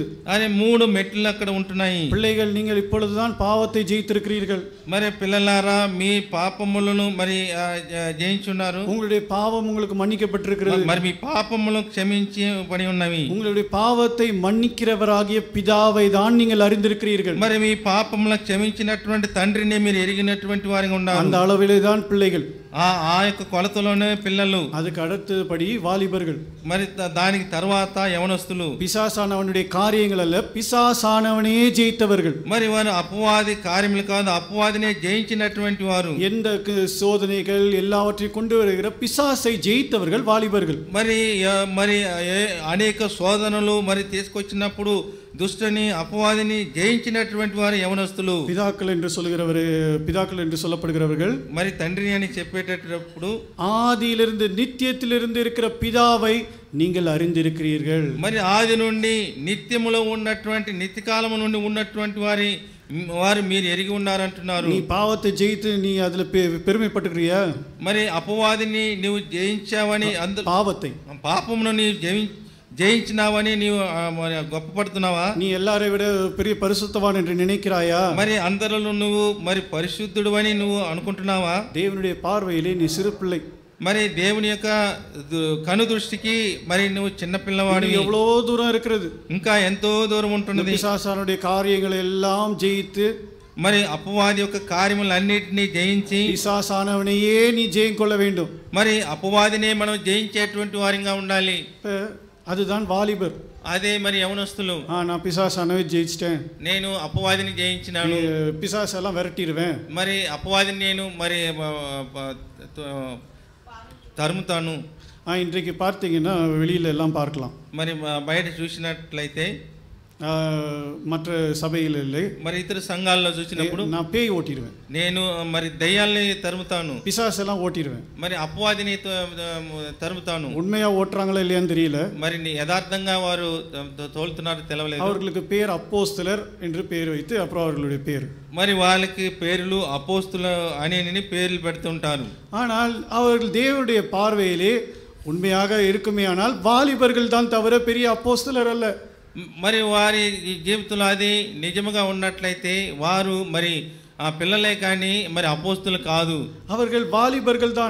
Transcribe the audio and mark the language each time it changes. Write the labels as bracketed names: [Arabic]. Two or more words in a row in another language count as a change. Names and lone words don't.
[Telugu] అనే 3 మెట్లు అక్కడ ఉంటున్నాయి. [Tamil] பிள்ளைகள், நீங்கள் இப்பொழுதுதான் பாவத்தை ஜெயித்திருக்கிறீர்கள். [Telugu] మరి పిల్లలారా మీ పాపములను మరి జయించున్నారు. [Tamil] உங்களுடைய பாவம் உங்களுக்கு மன்னிக்கப்பட்டிருக்கிறது. [Telugu] మరి మీ పాపములను క్షమించి పడి ఉన్నవి. [Tamil] உங்களுடைய பாவத்தை மன்னிக்கிறவராகிய பிதாவை தான் நீங்கள் அறிந்திருக்கிறீர்கள். [Telugu] మరి మీ పాపములను క్షమించినటువంటి తండ్రిని మీరు ఎరిగినటువంటి వారిగా ఉన్నారు. [Tamil] அந்த அளவிலே தான் பிள்ளைகள். [Telugu] ఆ యొక్క కొలతలోనే పిల్లలు. [Tamil] அதுக்கு அடுத்தபடி வாலிபர்கள். [Telugu] మరి దానికి తర్వాత యవనస్తులు. [Tamil] பிசாசானவனுடைய காரியங்கள் அல்ல, பிசாசானவனே ஜெயித்தவர்கள். [Telugu] మరి వారు అపవాది కార్యములు కాదు, అపవాదినే జయించినటువంటి వారు. [Tamil] எந்த சோதனைகள் எல்லாவற்றையும் கொண்டு வருகிற பிசாசை ஜெயித்தவர்கள் வாலிபர்கள். [Telugu] మరి అనేక శోధనలు మరి తీసుకొచ్చినప్పుడు దుష్టుని అపవాదిని జయించినటువంటి వారు యవనస్తులు. [Tamil] பிதாக்கள் என்று சொல்லப்படுகிறவர்கள். [Telugu] మరి తండ్రి అని చెప్పేటప్పుడు [Tamil] ஆதியிலிருந்து நித்தியத்திலிருந்து இருக்கிற பிதாவை நீங்கள் அறிந்திருக்கிறீர்கள். [Telugu] మరి ఆది నుండి నిత్యములో ఉన్నటువంటి నిత్యకాలము నుండి ఉన్నటువంటి వారి వారు మీరు ఎరిగి ఉన్నారంటున్నారు. [Tamil] நீ பாவத்தை ஜெயித்து நீ அதுல பெருமைப்பட்டுக்கிறியா? [Telugu] మరి అపవాదిని నువ్వు జయించావని [Tamil] பாவத்தை [Telugu] పాపమును నీవు జయించినావని నీవు గొప్పపడుతున్నావా? [Tamil] நீ எல்லாரை விட பெரிய பரிசுத்தவான் என்று நினைக்கிறாயா? [Telugu] మరి అందరిలో నువ్వు మరి పరిశుద్ధుడు అని నువ్వు అనుకుంటున్నావా? [Tamil] தேவனுடைய பார்வையிலே நீ சிறு பிள்ளை. [Telugu] మరి దేవుని యొక్క కను దృష్టికి మరి నువ్వు చిన్న పిల్లవాడివి. [Tamil] எவ்வளோ தூரம் இருக்கிறது, [Telugu] ఇంకా ఎంతో దూరం ఉంటున్నది. [Tamil] பிசாசானுடைய காரியங்களை எல்லாம் ஜெயித்து [Telugu] మరి అపవాది యొక్క కార్యములన్నిటినీ జయించి [Tamil] பிசாசானவனையே நீ ஜெயம் கொள்ள வேண்டும். [Telugu] మరి అపవాదినే మనం జయించేటువంటి వారిగా ఉండాలి. [Tamil] அதுதான் வாலிபர். [Telugu] అదే మరి యవనస్తులు. [Tamil] நான் பிசாசானவே ஜெயிச்சிட்டேன், [Telugu] నేను అపవాదిని జయించినాను, [Tamil] பிசாசெல்லாம் விரட்டிடுவேன், [Telugu] మరి అపవాదిని నేను మరి తరుముతాను. [Tamil] இன்றைக்கு பார்த்தீங்கன்னா வெளியில எல்லாம் பார்க்கலாம். [Telugu] మరి బయట చూసినట్లయితే [Tamil] மற்ற சபையில் இல்லை, [Telugu] మరి ఇతర సంఘాల్లో చూసినప్పుడు [Tamil] நான் பேய் ஓட்டிடுவேன், [Telugu] నేను మరి దయ్యాల్ని తరుముతాను, [Tamil] பிசாசெல்லாம் ஓட்டிடுவேன், [Telugu] మరి అపవాదిని తరుముతాను. [Tamil] உண்மையா ஓட்டுறாங்களா இல்லையான்னு தெரியல, [Telugu] మరి యథార్థంగా వారు తోలుతున్నారో తెలవలేదు. [Tamil] அவர்களுக்கு பேர் அப்போஸ்தலர் என்று பேர் வைத்து அப்புறம் அவர்களுடைய பேர், [Telugu] మరి వాళ్ళకి పేర్లు అపోస్తులు అని పేర్లు పెడుతుంటారు. [Tamil] ஆனால் அவர்கள் தேவனுடைய பார்வையிலே உண்மையாக இருக்குமேயானால் வாலிபர்கள் தான் தவிர பெரிய அப்போஸ்தலர் அல்ல. [Telugu] మరి వారి జీవితంలో అది నిజముగా ఉన్నట్లయితే వారు మరి ఆ పిల్లలే కానీ మరి అపోస్తులు కాదు. [Tamil] அவர்கள் வாலிபர்கள் தான்,